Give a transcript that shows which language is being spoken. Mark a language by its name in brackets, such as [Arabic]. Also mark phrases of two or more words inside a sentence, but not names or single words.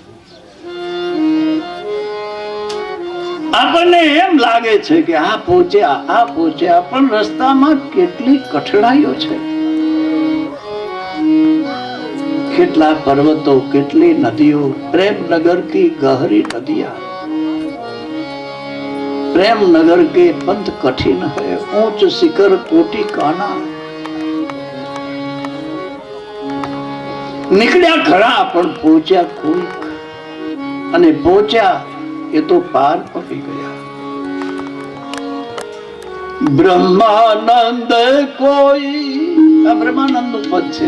[Gujarati] આપણને એમ લાગે છે કે આ પહોંચ્યા પણ રસ્તામાં કેટલી કઠણાઈઓ છે, કેટલા પર્વતો, કેટલી નદીઓ. [Hindi] प्रेम नगर की गहरी नदिया, प्रेम नगर के पंथ कठिन है, ऊंच शिखर कोटि काना. [Gujarati] નીકળ્યા ખરા પણ પહોંચ્યા કોઈક, અને પહોંચ્યા એ તો પાર પડી ગયા. બ્રહ્માનંદ કોઈ, આ બ્રહ્માનંદ નું પદ છે.